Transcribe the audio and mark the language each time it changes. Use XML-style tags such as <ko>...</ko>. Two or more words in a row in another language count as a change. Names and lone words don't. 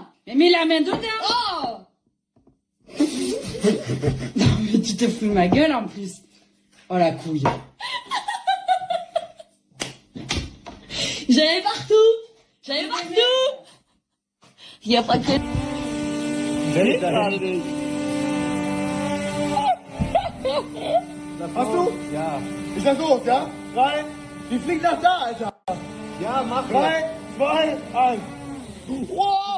<fr>Mais mets la main dedans! Oh! Non, mais tu te fous de ma gueule en plus. Oh la couille. J'avais partout! J'avais partout! Il n'y a pas que...</fr> <de>Hast du? Ja. Ist das los, ja? 3, die fliegt nach da, Alter. Ja, mach 3, 2, 1. Wow!</de>